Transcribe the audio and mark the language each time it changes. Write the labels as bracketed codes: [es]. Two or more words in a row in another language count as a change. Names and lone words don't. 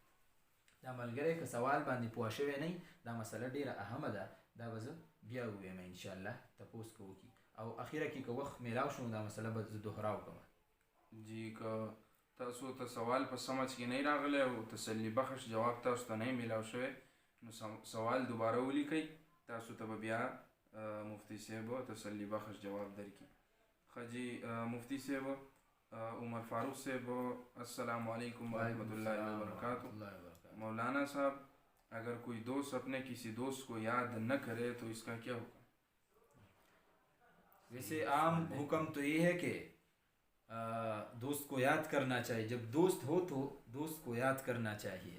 [ps] دا ملګری که سوال باندې پوه شوی نه دا مسله ډېره اهمه ده، دا به زه بیا ووایم انشاءالله تپوس که وکړي، او اخیره کې که وخت میلاو شو دا مسله به زه دوهراو کړم. جی که تاسو ته سوال په سمجھ کې نه راغلی او تسلی بخش جواب تاسو ته نه میلاو شوی نو سوال دوباره ولیکئ، تاسو ته به بیا مفتی صاحب تسلی بخش جواب درکړي. ښه جی مفتی صاحب عمر فاروق صاحب [ar] السلام علیکم ورحمۃ اللہ وبرکاتہ. [ur] مولانا صاحب اگر کوئی دوست اپنے کسی دوست کو یاد نہ کرے تو اس کا کیا حکم؟ ویسے عام حکم تو یہ ہے کہ دوست کو یاد کرنا چاہیے، جب دوست ہو تو دوست کو یاد کرنا چاہیے.